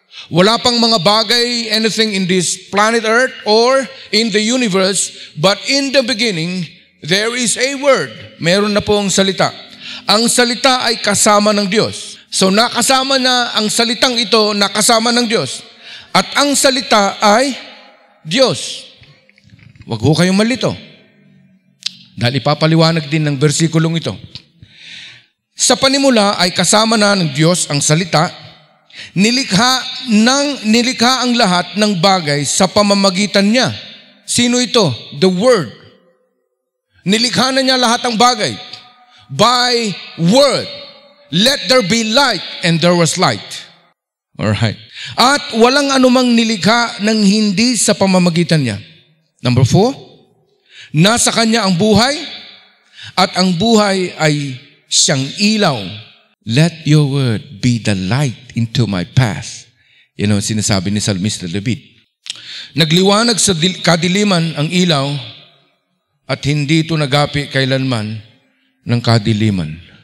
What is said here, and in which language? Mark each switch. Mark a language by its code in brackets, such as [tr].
[tl] Wala pang mga bagay, [en] anything in this planet Earth or in the universe, but in the beginning, there is a word. [tl] Meron na pong salita. Ang salita ay kasama ng Diyos. So nakasama na ang salitang ito, nakasama ng Diyos. At ang salita ay Diyos. Huwag ho kayong malito. Dahil ipapaliwanag din ng bersikulong ito. Sa panimula ay kasama na ng Diyos ang salita. Nilikha ang lahat ng bagay sa pamamagitan niya. Sino ito? The Word. Nilikha na niya lahat ng bagay. [en] By word. Let there be light, and there was light. Alright. [tl] At walang anumang nilikha ng hindi sa pamamagitan niya. Number 4, nasa Kanya ang buhay, at ang buhay ay siyang ilaw. [en] Let your word be the light into my path. [tl] Yan ang sinasabi ni Salmista David. Nagliwanag sa kadiliman ang ilaw, at hindi ito nagapi kailanman ng kadiliman.